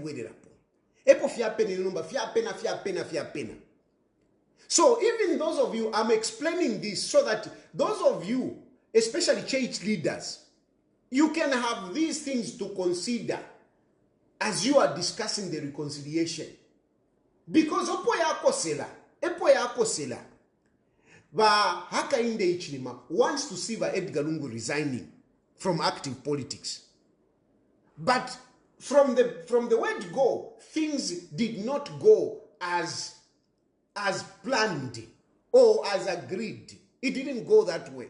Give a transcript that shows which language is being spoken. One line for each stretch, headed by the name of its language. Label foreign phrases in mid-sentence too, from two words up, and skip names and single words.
English: So even those of you, I'm explaining this so that those of you, especially church leaders, you can have these things to consider as you are discussing the reconciliation. Because
Bemba: epo yakosela ba
English: Hakainde Hichilema wants to see Edgar Lungu resigning from active politics. But from the word go, things did not go as planned or as agreed. It didn't go that way.